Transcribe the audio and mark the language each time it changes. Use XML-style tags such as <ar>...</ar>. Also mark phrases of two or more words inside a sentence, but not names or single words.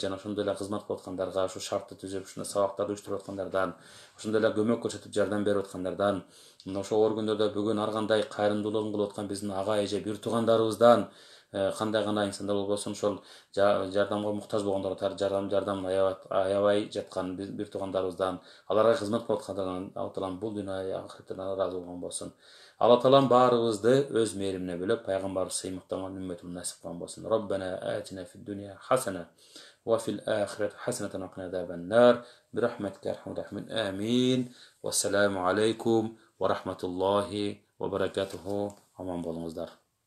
<ky>жана ошондой эле кызмат кылып аткандарга, ушу шартты түзүп, ушундай сабактарды уюштуруп аткандардан, ошондой эле көмөк көрсөтүп жардам берип аткандардан, мына ошол оор күндөрдө бүгүн ар кандай кайрымдуулугун кылып аткан биздин ага эже, бир туугандарыбыздан кандай гана инсандар болбосун ошол жардамга муктаж болгондорго жардамын аябай жаткан бир туугандарыбыздан, аларга кызмат кылып аткандардан Алла таалам бул дүйнө ахиреттен ыраазы болгон болсун. Алла таалам баарыбызды өз мээримине бөлөп, пайгамбарыбыз сыймыктанган үммөтүн насип кылган болсун.</ky> <ar>ربنا آتنا في الدنيا حسنة وفي الآخرة حسنة وقنا عذاب النار برحمتك أرحم الراحمين. Амин. والسلام عليكم ورحمة الله وبركاته.</ar> <ky>Аман болуңуздар.</ky>